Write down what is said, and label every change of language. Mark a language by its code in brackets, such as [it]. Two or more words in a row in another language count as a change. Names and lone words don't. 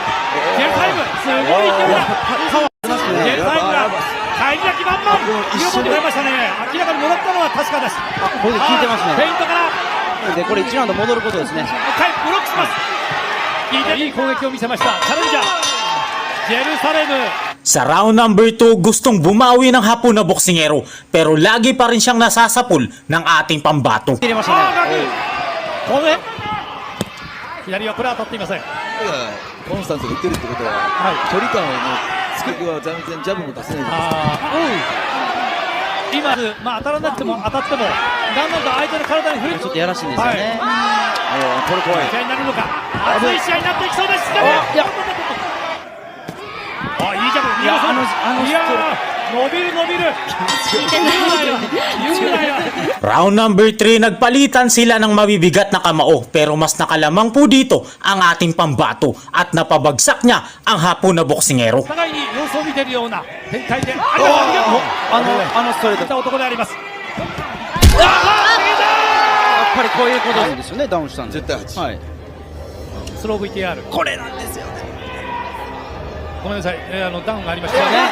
[ja] ジェルサイムすごい勢いだジェルサイムが返り咲き満々見事になりましたね明らかにもらったのは確かですボディ効いてますね。フェイントからで、これ1ラウンド戻ることですね。ブロックしますいい攻撃を見せましたチャレンジャージェルサレム [tl] Sa round number 2, gustong bumawi ng Hapon na boksingero pero lagi pa rin siyang nasasapul ng ating pambato. [ja] 入れましたね。この左はこれは当たっていませんコンスタンスがいってるってことは、距離感を作りは全然ジャブも出せないんです今、当たらなくても当たってもだんだんと相手の体に振りちょっとやらしいんですよね。これ怖い。試合になるのか熱い試合になっていきそうですいやいいジャブいや伸びる [tl] Round number 3, nagpalitan sila ng mabibigat na kamao pero mas nakalamang po dito ang ating pambato at napabagsak niya ang Hapon na boksingero. [ja] 互いに様子を見ているような展開であのストレート男でありますやっぱりこういうことなんですよね。ダウンしたんで。絶対8。はい。スロー VTR これなんですよ。ごめんなさい、ダウンがありましたね。